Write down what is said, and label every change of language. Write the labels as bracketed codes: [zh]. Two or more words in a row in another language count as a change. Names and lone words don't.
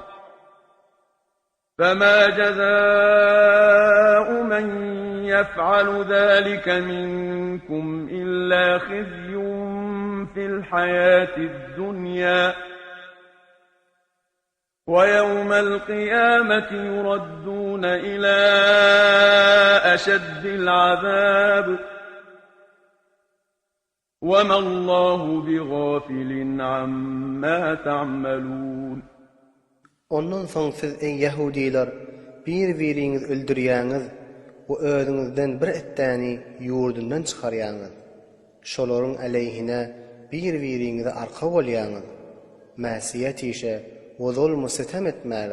[ar] فما جزاء من يفعل ذلك منكم إلا خزي في الحياة الدنيا ويوم القيامة يردون إلى أشد العذاب وما الله بغافل عما تعملون. [tk] Ondan soň siz ey Yahudiler bir-biriňizi öldürýäňiz we özüňizden bir etdäni ýurdundan çykarýaňyz. Şolaryň aleyhine bir-biriňize arka bolýaňyz. Mäsiýet işe we zulmy sitem etmäge.